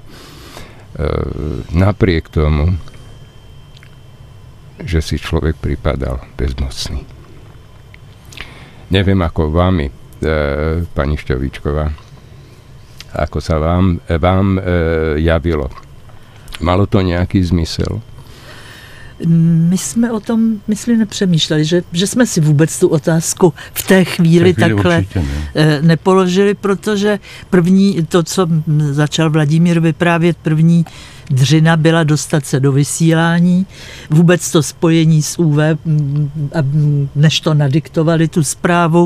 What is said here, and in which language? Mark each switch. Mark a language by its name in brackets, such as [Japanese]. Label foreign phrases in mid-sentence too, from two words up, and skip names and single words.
[Slovak] Napriek tomu, že si človek pripadal bezmocný. Neviem ako vami, pani Šťovíčková, ako sa vám javilo. Malo to nejaký zmysel? [Czech] My jsme o tom, myslím, nepřemýšleli, že jsme si vůbec tu otázku v té chvíli takhle nepoložili, protože první, to, co začal Vladimír vyprávět, první dřina byla dostat se do vysílání, vůbec to spojení s UV, než to nadiktovali tu zprávu.